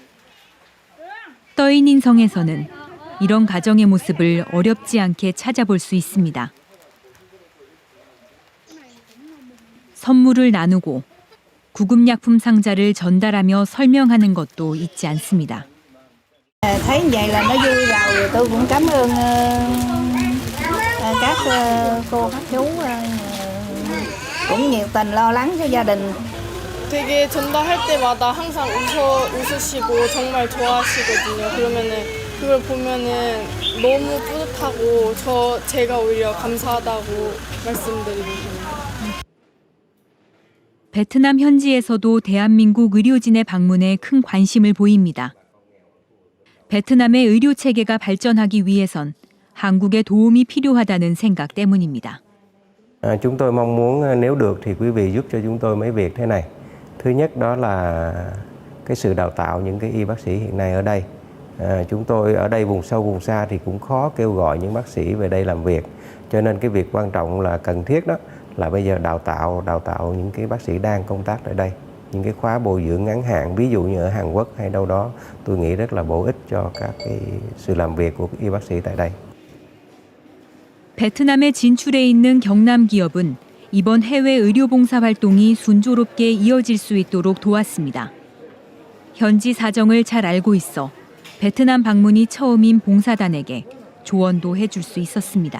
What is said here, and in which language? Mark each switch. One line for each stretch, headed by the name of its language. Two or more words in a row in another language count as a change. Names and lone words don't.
Korean: 떠있는 성에서는 이런 가정의 모습을 어렵지 않게 찾아볼 수 있습니다. 선물을 나누고 구급약품 상자를 전달하며 설명하는 것도 잊지 않습니다.
Vietnamese: Thấy như vậy là nó vui rồi, tôi cũng cảm ơn các cô, các chú cũng nhiệt tình lo lắng cho gia đình
Korean: 되게 전달할 때마다 항상 웃으시고 정말 좋아하시거든요. 그러면은 그걸 보면은 너무 뿌듯하고 제가 오히려 감사하다고 말씀드리고 싶습니다. 베트남 현지에서도 대한민국 의료진의 방문에 큰 관심을 보입니다. 베트남의 의료 체계가 발전하기 위해선 한국의 도움이 필요하다는 생각 때문입니다.
Vietnamese: Chúng tôi mong muốn nếu được thì quý vị giúp cho chúng tôi mấy việc thế này. Thứ nhất đó là cái sự đào tạo những cái y bác sĩ hiện nay ở đây. Chúng tôi ở đây vùng sâu vùng xa thì cũng khó kêu gọi những bác sĩ về đây làm việc. Cho nên cái việc quan trọng là cần thiết đó là bây giờ đào tạo những cái bác sĩ đang công tác ở đây. Những cái khóa bồi dưỡng ngắn hạn, ví dụ như ở Hàn Quốc hay đâu đó, tôi nghĩ rất là bổ ích cho các cái sự làm việc của y bác sĩ tại đây.
Korean: 베트남에 진출해 있는 경남 기업은 이번 해외 의료 봉사 활동이 순조롭게 이어질 수 있도록 도왔습니다. 현지 사정을 잘 알고 있어 베트남 방문이 처음인 봉사단에게 조언도 해줄 수 있었습니다.